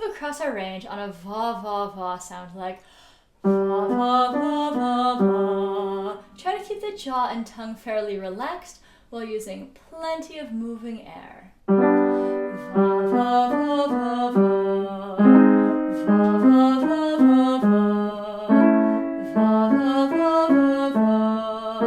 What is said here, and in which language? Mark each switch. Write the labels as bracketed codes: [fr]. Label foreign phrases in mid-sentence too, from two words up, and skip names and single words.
[en] across our range on a va va va sound like va va va va va. Try to keep the jaw and tongue fairly relaxed while using plenty of moving air. Va va va va va. Va va va va va. Va va va va va.